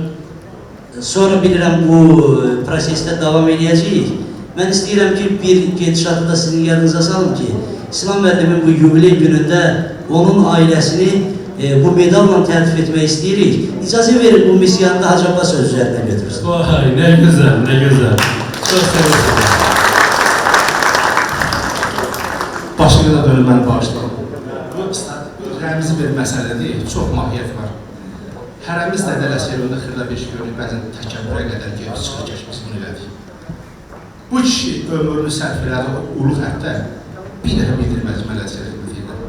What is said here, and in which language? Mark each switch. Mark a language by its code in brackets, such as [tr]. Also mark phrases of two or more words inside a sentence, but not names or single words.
[az] Sonra bilirəm bu prosesdə davam edəcəyik. Mən istəyirəm ki, bir gedişatı da sizin yanınıza salım ki, İslam müəllimin bu yubiley günündə onun ailəsini bu medalla təltif etmək istəyirik. İcazə verin bu misiyanı da Hacı Abbas öz üzərinə götürsün. [tr] Vay, ne güzel, ne güzel. Çok sevindim. [az] Başını da dönüm mən bağışlayalım. Bu rəmzi bir məsələ deyil, çox mahiyyət var. Hərəmiz də Tədələskərində xırda bir şey görürük, bəzən təkəbbürə qədər gedib çıxır keçmiş bunu elədik. Bu kişi ömrünü sərf elədi, o ulu xəttə bir dəfə bildirməz Tədələskər xidməti ilə.